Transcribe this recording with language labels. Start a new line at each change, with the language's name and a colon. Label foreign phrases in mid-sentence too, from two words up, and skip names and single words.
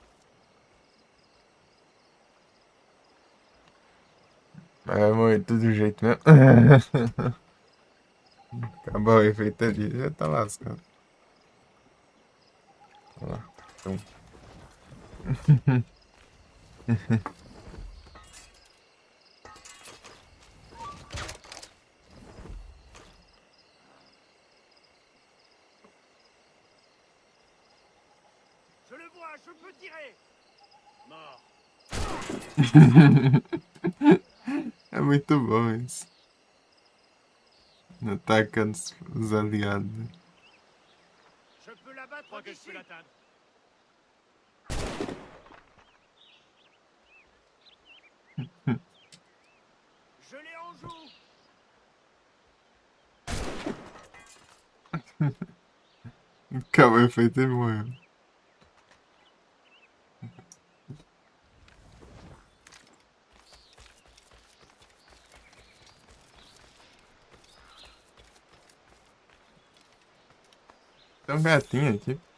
Portuguese: Mas vai morrer de todo jeito mesmo. Acabou o efeito ali, já tá lascado. Olha lá. Então.
French: Je le vois, je peux tirer. Mort.
Portuguese: É muito bom isso. Atacando os aliados.
French: Je peux l'abattre d'ici. Je l'atteindre. Je l'ai en joue.
Portuguese: Acabou o efeito e morreu. Tem um gatinho aqui.